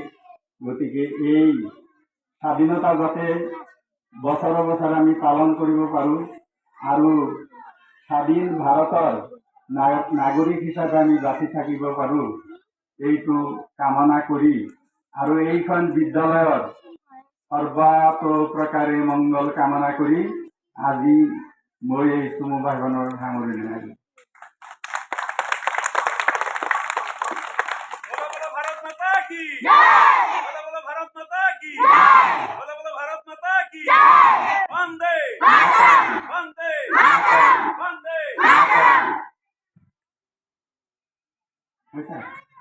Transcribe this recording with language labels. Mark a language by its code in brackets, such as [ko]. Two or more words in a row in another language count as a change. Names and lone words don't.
[as] গতিকে এই স্বাধীনতা যাতে বছৰে বছৰে আমি পালন কৰিব পাৰোঁ আৰু স্বাধীন ভাৰতৰ নাগৰিক হিচাপে আমি বাচি থাকিব পাৰোঁ, এইটো কামনা কৰি আৰু এইখন বিদ্যালয়ৰ সৰ্বতোপ্ৰকাৰে মংগল কামনা কৰি আজি মই এই চমু ভাষণৰ সামৰণি মাৰিলোঁ। [hi] भारत माता की जय। बोलो भारत माता की जय। बोलो भारत माता की जय। वंदे मातरम, वंदे मातरम, वंदे मातरम।